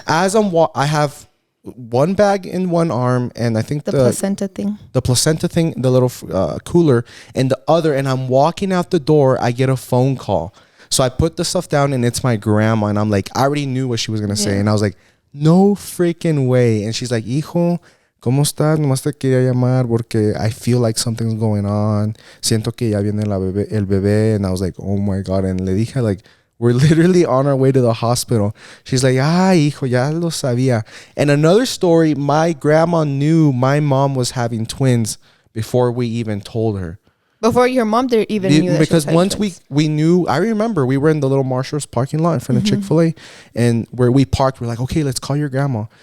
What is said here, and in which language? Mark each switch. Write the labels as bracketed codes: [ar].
[en] As I have one bag in one arm, and I think the placenta thing, the little cooler in the other, and I'm walking out the door, I get a phone call. So I put the stuff down, and it's my grandma, and I'm like, I already knew what she was gonna say, and I was like, no freaking way. And she's like, [es] hijo, ¿cómo estás? Nomás te quería llamar porque [en] I feel like something's going on. [es] Siento que ya viene el bebé. [en] And I was like, oh my God. And [es] le dije, [en] like, we're literally on our way to the hospital. She's like, [es] hijo, ya lo sabía. [en] And another story, my grandma knew my mom was having twins before we even told her. Before your mom even knew that. Because once we knew, I remember we were in the little Marshall's parking lot in front of Chick-fil-A, and where we parked, we're like, okay, let's call your grandma.